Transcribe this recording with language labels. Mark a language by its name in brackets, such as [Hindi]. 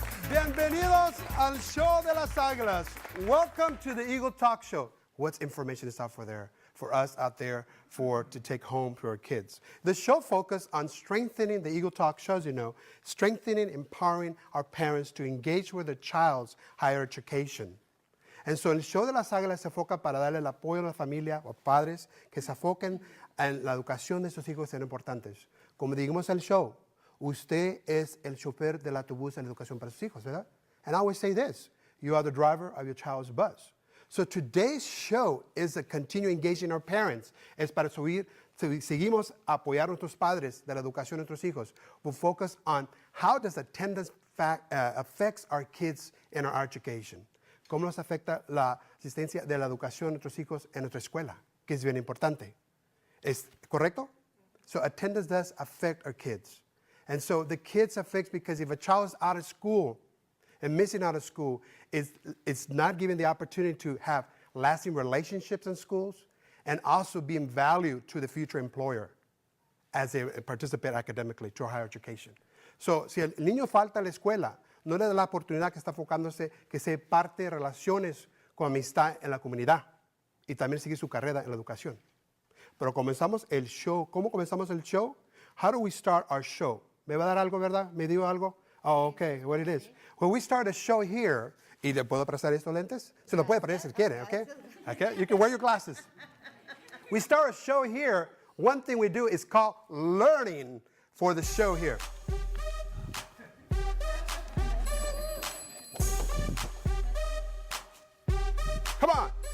[Spanish] Bienvenidos al Show de las Águilas. [English] Welcome to the Eagle Talk Show. What's information is out for us out there to take home to our kids. The show focuses on strengthening the Eagle Talk shows, strengthening, empowering our parents to engage with their child's higher education. [Spanish] And so el Show de las Águilas se enfoca para darle el apoyo a la familia o padres que se enfoquen en la educación de sus hijos que son importantes. Como digamos el show, usted es el chofer del autobús de la educación para sus hijos, ¿verdad? [English] And I always say this, you are the driver of your child's bus. So today's show is a continue engaging our parents. [Spanish] Es para seguimos apoyar a nuestros padres de la educación de nuestros hijos. [English] We'll focus on how does attendance affects our kids in our education. [Spanish] Cómo nos afecta la asistencia de la educación de nuestros hijos en nuestra escuela, que es bien importante. ¿Es correcto? [English] So attendance does affect our kids. And so the kids affects because if a child is out of school and missing out of school, it's not given the opportunity to have lasting relationships in schools and also being valued to the future employer as they participate academically to higher education. [Spanish] So si el niño falta a la escuela, no le da la oportunidad que está enfocándose que sea parte de relaciones con amistad en la comunidad y también seguir su carrera en la educación. Pero comenzamos el show. ¿Cómo comenzamos el show? [English] How do we start our show? [Spanish] ¿Me va a dar algo, verdad? ¿Me dio algo? [English] Oh, okay, what it is. Well, we start a show here. [Spanish] ¿Y le puedo prestar estos lentes? Se lo puede prestar si quiere, okay? [English] Okay, you can wear your glasses. We start a show here. One thing we do is called learning for the show here. Come on.